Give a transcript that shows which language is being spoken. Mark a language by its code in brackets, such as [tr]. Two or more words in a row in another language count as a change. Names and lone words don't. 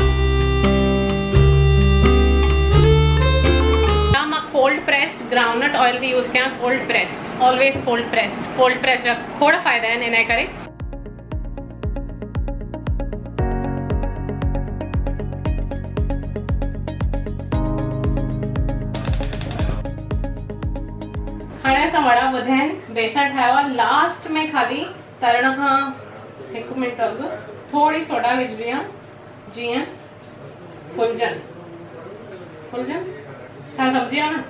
[en] groundnut oil [sd] वधी यूज़ कयां [en] cold pressed, always cold pressed [sd] जा खोड़ फ़ाइदा आहिनि इन करे। हाणे असां वड़ा ॿुधा आहिनि, बेसण ठाहियो आहे, लास्ट में ख़ाली तरण खां 1 मिंट अॻु थोड़ी सोडा विझबी आहे जीअं फुलजन तव्हां सम्झी विया न।